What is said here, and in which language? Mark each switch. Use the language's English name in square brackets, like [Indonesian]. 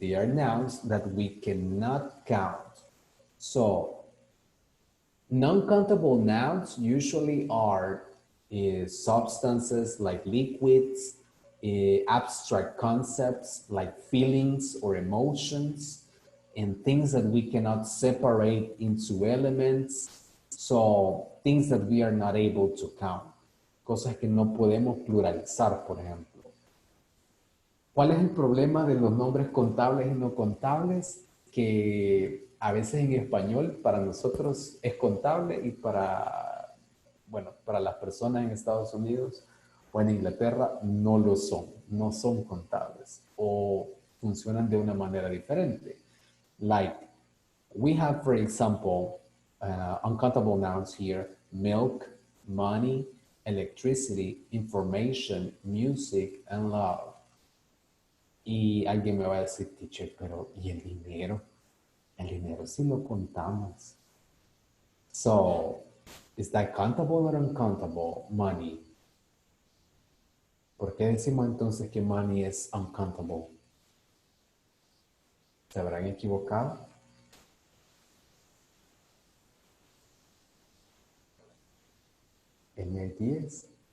[English] They are nouns that we cannot count. So, non-countable nouns usually are substances like liquids, abstract concepts like feelings or emotions, and things that we cannot separate into elements. So, things that we are not able to count. [Spanish] Cosas que no podemos pluralizar, por ejemplo. ¿Cuál es el problema de los nombres contables y no contables? Que a veces en español para nosotros es contable y para las personas en Estados Unidos o en Inglaterra no lo son, no son contables o funcionan de una manera diferente. [English] Like, we have, for example, uncountable nouns here: milk, money, electricity, information, music, and love. [Spanish] Y alguien me va a decir, teacher, pero ¿y el dinero? El dinero sí lo contamos. [English] So, is that countable or uncountable? Money. [Spanish] ¿Por qué decimos entonces que money es uncountable? ¿Se habrán equivocado? [English] Any ideas?